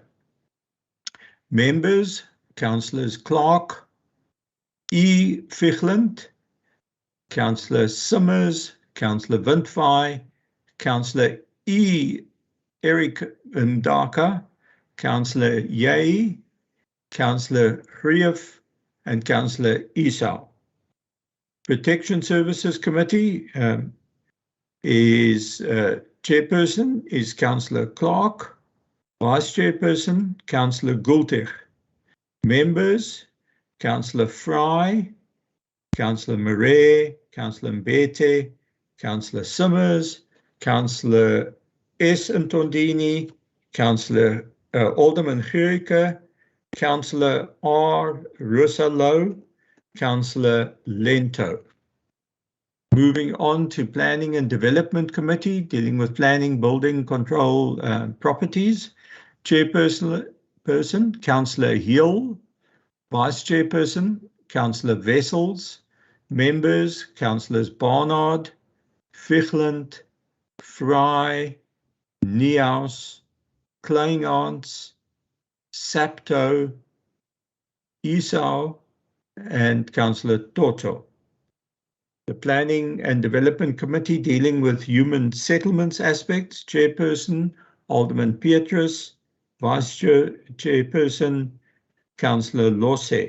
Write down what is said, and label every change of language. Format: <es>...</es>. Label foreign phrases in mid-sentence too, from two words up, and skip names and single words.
<en>Members, Councillors Clark, E. Fichland, Councillor Simmers, Councillor Windwaai, Councillor E. Eric Mdaka, Councillor Yeh, Councillor Hrief, and Councillor Esau. Protection Services Committee is Chairperson is Councillor Clark, Vice Chairperson Councillor Gultig. Members, Councillor Fry, Councillor Murray, Councillor Mbete, Councillor Simmers, Councillor S. Ntondini, Councillor Alderman Gericke, Councillor R. Rusalo, Councillor Lento. Moving on to Planning and Development Committee, dealing with planning, building, control, properties. Chairperson, Councillor Hill. Vice Chairperson, Councillor Wessels. Members, Councillors Barnard, Fichland, Fry, Niehaus, Kleinhans, Sapto, Esau, and Councillor Toto. The Planning and Development Committee dealing with human settlements aspects, Chairperson, Alderman Petrus, Vice Chairperson, Councillor Losse.</en>